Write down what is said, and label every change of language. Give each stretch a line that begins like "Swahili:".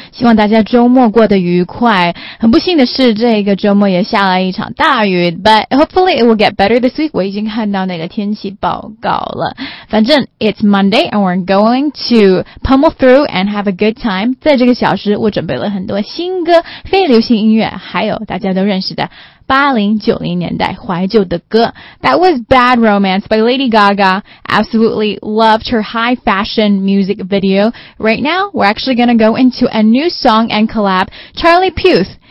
Chinese: 希望大家周末过得愉快。很不幸的是，这个周末也下了一场大雨。
English: But hopefully it will get better this week。
Chinese: 我已经看到那个天气报告了。反正
English: it's Monday and we're going to pummel through and have a good time。
Chinese: 在这个小时，我准备了很多新歌、非流行音乐，还有大家都认识的。 80-90年代怀旧的歌
English: That was Bad Romance by Lady Gaga Absolutely loved her high fashion music video Right now, we're actually gonna go into a new song and collab Charlie Puth